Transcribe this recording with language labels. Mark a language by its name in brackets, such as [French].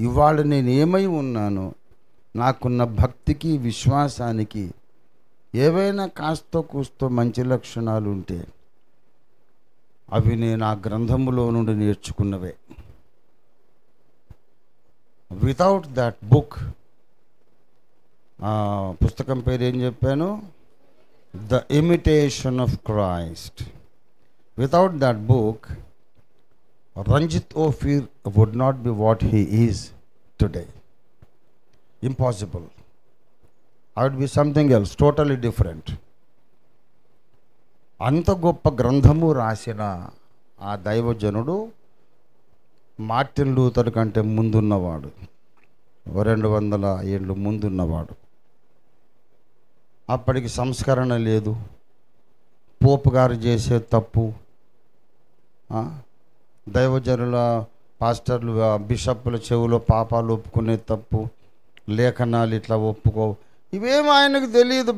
[Telugu] ఇవాళ నేను ఏమై ఉన్నాను, నాకున్న భక్తికి, విశ్వాసానికి ఏవైనా కాస్తో కూస్తో మంచి లక్షణాలు ఉంటే అవి నేను ఆ గ్రంథములో నుండి నేర్చుకున్నవే. [English] without that book, [Telugu] ఆ పుస్తకం పేరు ఏం చెప్పాను, the imitation of Christ. [English] Without that book, Ranjit Ophir would not be what he is today. Impossible. I would be something else, totally different. [Telugu] అంత గొప్ప గ్రంథము రాసిన ఆ దైవజనుడు మార్టిన్ లూథర్ కంటే ముందున్నవాడు, 200 ఏళ్ళు ముందున్నవాడు. అప్పటికి సంస్కరణ లేదు, పోపు గారు చేసే తప్పు, దైవజనుల, పాస్టర్లు, బిషప్పుల చెవులో పాపాలు ఒప్పుకునే తప్పు, లేఖనాలు ఇట్లా ఒప్పుకో, ఇవేమో ఆయనకు తెలియదు.